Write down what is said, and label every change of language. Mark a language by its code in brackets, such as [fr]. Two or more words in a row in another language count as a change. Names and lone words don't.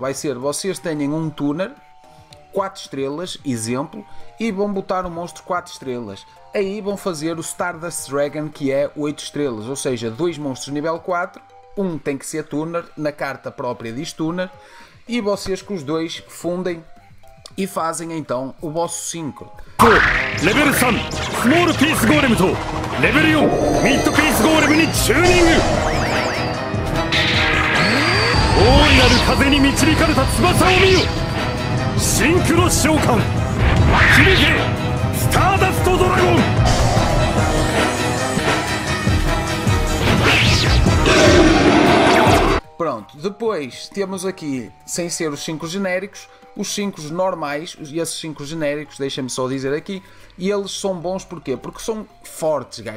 [pt] Vai ser, vocês tenham um tuner 4 estrelas, exemplo, e vão botar um monstro 4 estrelas. Aí vão fazer o Stardust Dragon, que é 8 estrelas, ou seja, 2 monstros nível 4, um tem que ser tuner, na carta própria diz tuner, e vocês com os dois fundem e fazem então o vosso 5. [ja] Level 3 Small Piece Golem と Level 4 Mid Piece Golem にチューニング。大いなる風に導かれた翼を見よ。シンクロ召喚響けスターダストドラゴン。 [pt] Pronto, depois temos aqui, sem ser os 5 genéricos, os 5 normais, e esses 5 genéricos, deixem-me só dizer aqui, e eles são bons porquê? Porque são fortes, guys.